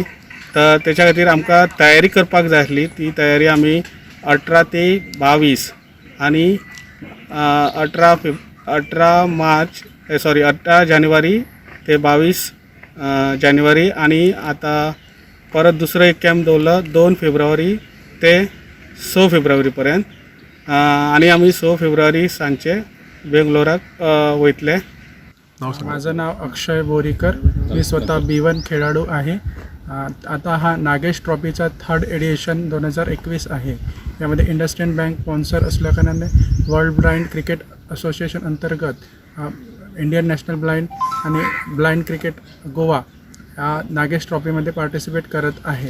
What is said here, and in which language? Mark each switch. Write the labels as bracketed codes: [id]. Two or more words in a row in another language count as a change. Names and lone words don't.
[kok] तर तेच्या खातीर आमकां तयारी करपाक जाय आसली. ती तयारी आमी 18 ते 22 आनी 18 जानेवारी ते 22 जानेवारी आनी आतां परत दुसरो एक कॅम्प दवरलो 2 फेब्रुवारी ते 6 फेब्रुवारी पर्यंत. आनी आमी 6 फेब्रुवारी सांजचे बेंगलोराक वयतले. [mr] माझं नाव अक्षय बोरीकर. मी स्वतः B1 खेळाडू आहे. आता हा नागेश ट्रॉफीचा 3rd एडिशन 2021 आहे. यामध्ये इंडस्ट्रियल बँक स्पॉन्सर असल्याकारणाने वर्ल्ड ब्लाइंड क्रिकेट असोसिएशन अंतर्गत इंडियन नॅशनल ब्लाइंड आणि ब्लाइंड क्रिकेट गोवा या नागेश ट्रॉफीमध्ये पार्टिसिपेट करत आहे.